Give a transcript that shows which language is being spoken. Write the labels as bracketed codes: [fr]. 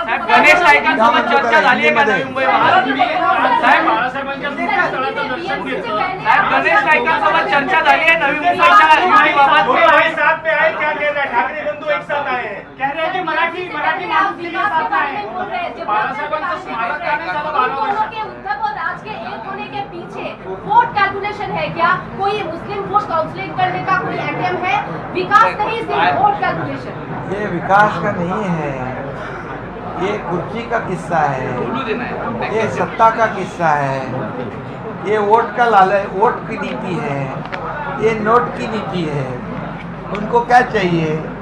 [mr] गणेश नाईकांसोबत चर्चा झाली आहे का नवी मुंबई साहेब? बाळासाहेबांच्या स्थळाचं दर्शन घेतलं. साहेब गणेश नाईकांसोबत चर्चा झाली आहे नवी मुंबईच्या युतीबाबत. [hi] ठाकरे बंधू एक साथ आए हैं. कह रहे हैं कि मराठी माणूस के लिए साथ आए हैं. [mr] बाळासाहेबांचं स्मारक का नाही झालं 12 वर्षात. [hi] उद्धव और राज के एक होने के पीछे वोट कैलकुलेशन है क्या? कोई मुस्लिम वोट काउंसलिंग करने का कोई अटेम्प्ट है? विकास नहीं, सिर्फ वोट कैलकुलेशन. ये विकास का नहीं है, ये कुर्सी का किस्सा है, ये सत्ता का किस्सा है, ये वोट का लालच, वोट की नीति है, ये नोट की नीति है. उनको क्या चाहिए?